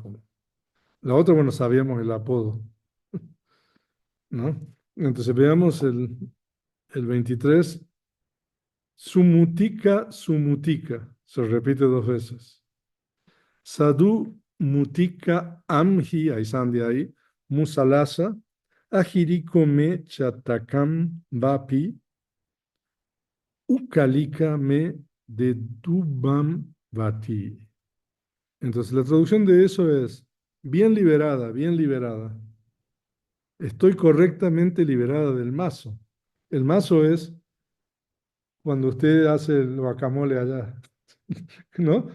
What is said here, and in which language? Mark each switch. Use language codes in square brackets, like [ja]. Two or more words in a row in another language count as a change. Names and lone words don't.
[es] La otra, bueno, sabíamos el apodo, ¿no? Entonces, veamos el 23. [pi] Sumutika, sumutika. [es] Se repite dos veces. [pi] Sadhu mutika amhi, [es] ahí están de ahí, [pi] musalasa, ahiriko me chatakam vapi, ukalika me de dubam vati. [es] Entonces la traducción de eso es, bien liberada, bien liberada. Estoy correctamente liberada del mazo. El mazo es cuando usted hace el guacamole allá, ¿no?